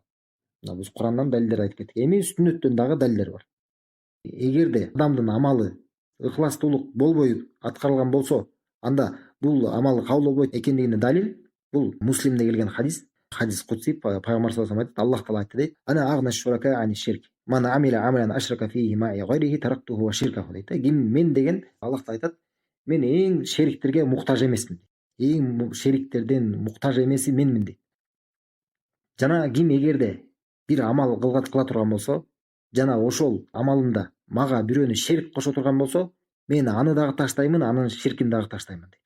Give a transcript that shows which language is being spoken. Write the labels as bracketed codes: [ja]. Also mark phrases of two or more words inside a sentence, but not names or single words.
[ky] Мына биз Курандан далилдер айтып кеттик. Эми сүннөттөн дагы далилдер бар. Эгерде адамдын амалы ыхластуулук болбой аткарылган болсо, анда бул амал кабыл болбойт экендигине далил бул Муслимде келген [ar] حديث قدسي. [ky] Пайгамбар [ar] صلى الله عليه وسلم [ky] айтат, Аллах Таала айтты дейт: [ar] "أنا أغنى الشركاء عن الشرك. من عمل عملا أشرك فيه معي غيره تركته وشركه" дейт. [ky] Ким мен деген Аллах Таала айтат, мен эң шериктерге муктаж эмесмин. Эң шериктерден муктаж эмеси менмин дейт. Жана ким эгерде бир амал кыла турган болсо, жана ошол амалында мага бирөөнү шерик кошо турган болсо, мен аны дагы таштаймын, анын ширкин дагы таштаймын дейт.